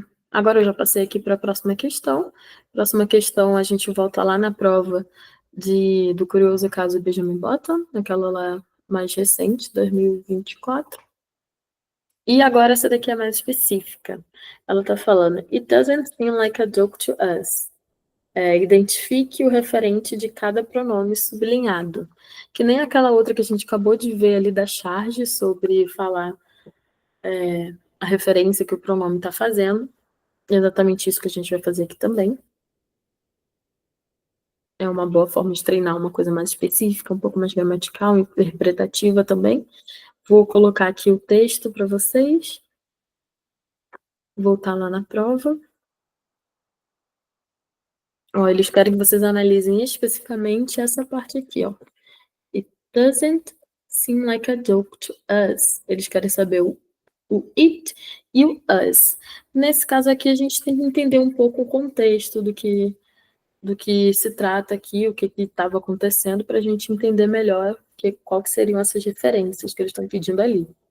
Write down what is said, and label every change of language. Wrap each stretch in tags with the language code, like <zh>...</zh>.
<pt>Agora eu já passei aqui para a próxima questão. Próxima questão, a gente volta lá na prova do curioso caso Benjamin Button, aquela lá mais recente, 2024. E agora essa daqui é mais específica. Ela está falando,</pt> <en>It doesn't seem like a joke to us.</en> <pt>Identifique o referente de cada pronome sublinhado. Que nem aquela outra que a gente acabou de ver ali da charge sobre falar a referência que o pronome está fazendo. É exatamente isso que a gente vai fazer aqui também. É uma boa forma de treinar uma coisa mais específica, um pouco mais gramatical, interpretativa também. Vou colocar aqui o texto para vocês. Voltar lá na prova. Ó, eles querem que vocês analisem especificamente essa parte aqui, ó.</pt> <en>It doesn't seem like a joke to us.</en> <pt>Eles querem saber o it e o us. Nesse caso aqui, a gente tem que entender um pouco o contexto do que se trata aqui, o que estava acontecendo, para a gente entender melhor qual que seriam essas referências que eles estão pedindo ali.</pt>